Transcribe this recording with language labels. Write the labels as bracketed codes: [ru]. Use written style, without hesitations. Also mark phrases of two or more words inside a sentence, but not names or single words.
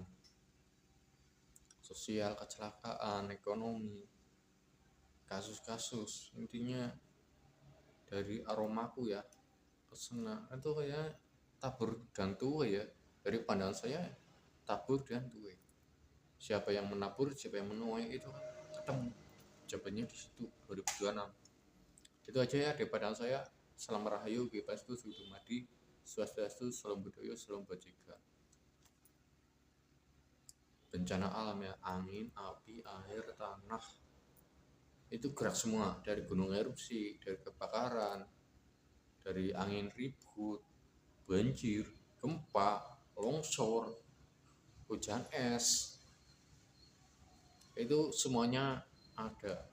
[id] Sosial, kecelakaan, ekonomi, kasus-kasus, intinya dari aromaku ya kesana itu kayak tabur dan tuai ya. Dari pandangan saya tabur dan tuai, siapa yang menabur siapa yang menuai itu kan ketemu jawabannya di situ 2026. Itu aja ya dari pandangan saya. Salam rahayu, Gepastu, Sudumadi, Swastiastu, Salam Budaya, Salam Bajikan. Bencana alam ya, angin, api, air, tanah, itu gerak semua, dari gunung erupsi, dari kebakaran, dari angin ribut, banjir, gempa, longsor, hujan es, itu semuanya ada.